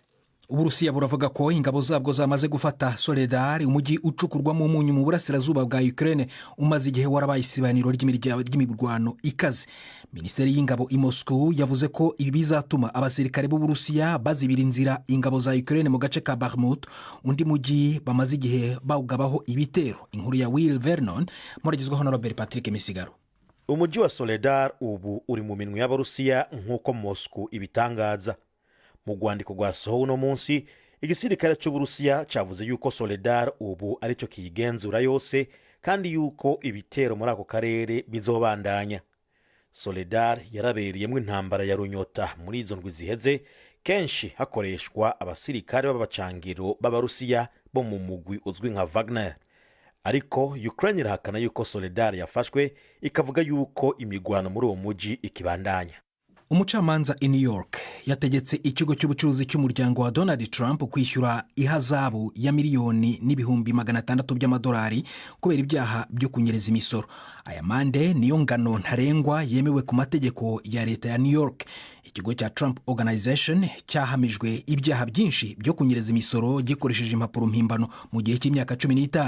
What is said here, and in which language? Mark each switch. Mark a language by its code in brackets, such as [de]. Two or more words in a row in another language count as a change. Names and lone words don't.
[rw] Uburusiya buravuga ko ingabo zabwo zamaze gufata Soledar, umujyi ucukurwamo umunyu mu burasirazuba bwa Ukraine umaze igihe warabaye isibaniro ry'imirwano ikaze. Minisiteri y'ingabo i Moscow yavuze ko ibi bizatuma abasirikare b'Uburusiya bazibira inzira ingabo za Ukraine mu gace ka Bakhmut, undi mujyi bamaze igihe bawugabaho ibitero. Inkuru ya Will Vernon muragizweho na Robert Patrick Misigaro. [rn] Umujyi wa Soledar ubu uri mu minwe y'Abarusiya nk'uko Moscow ibitangaza. Mu rwandiko rwasohowe uno munsi, igisirikare cy'Uburusiya cyavuze yuko Soledar ubu aricyo kiyigenzura yose kandi yuko ibitero muri ako karere bizobandanya. Soledar yarabereyemo intambara ya runyota muri izo ndwi ziheze, kenshi hakoreshwa abasirikare b'abacangiro b'Abarusiya bo mu mugwi uzwi nka Wagner. Ariko Ukraine irahakana yuko Soledar yafashwe, ikavuga yuko imigwano muri uwo mujyi ikibandanya. [rw] Umucamanza i New York yategetse ikigo cy'ubucuruzi cy'umuryango wa Donald Trump kwishyura ihazabu ya miliyoni n'ibihumbi 600 by'amadolari kubera ibyaha byo kunyereza imisoro. Aya mande niyo ngano ntarengwa yemewe ku mategeko ya leta ya New York. Ikigo cya Trump Organization cyahamijwe ibyaha byinshi byo kunyereza imisoro gikoresheje impapuro mpimbano mu gihe cy'imyaka 15.